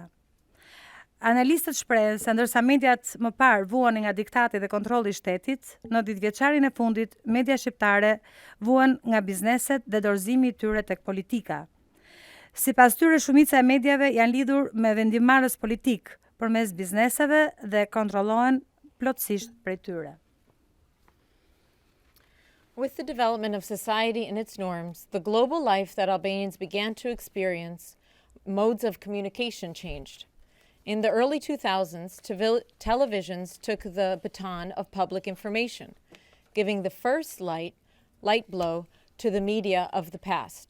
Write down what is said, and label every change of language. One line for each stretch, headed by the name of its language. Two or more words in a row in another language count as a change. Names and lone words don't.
Albanian: Analistët shprehen se ndërsa mediat më parë vuan nga diktati dhe kontrolli i shtetit, në 10-vjeçarin e fundit media shqiptare vuan nga bizneset dhe dorëzimi i tyre tek politika. Sipas tyre, shumica e mediave janë lidhur me vendimmarrës politik përmes bizneseve dhe kontrollohen plotësisht prej tyre.
English: With the development of society and its norms, the global life that Albanians began to experience, modes of communication changed. In the early 2000s, televisions took the baton of public information, giving the first light blow to the media of the past.